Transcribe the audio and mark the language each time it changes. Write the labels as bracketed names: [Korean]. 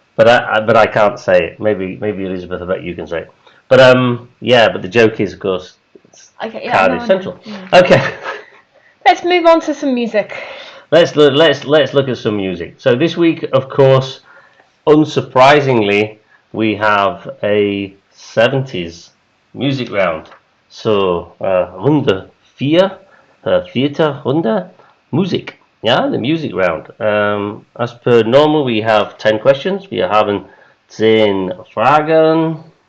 [English] But I can't say it. Maybe Elizabeth, I bet you can say it. But but the joke is, of course, Okay, yeah, Cardiff Central. Yeah. Okay. Let's move on to some music. Let's look at some music. So this week, of course, unsurprisingly, we have a 70s music round. [German] So Runde 4, vierte Runde, Musik. [English] Yeah, the music round. As per normal, we have 10 questions. [German] Wir haben 10 Fragen.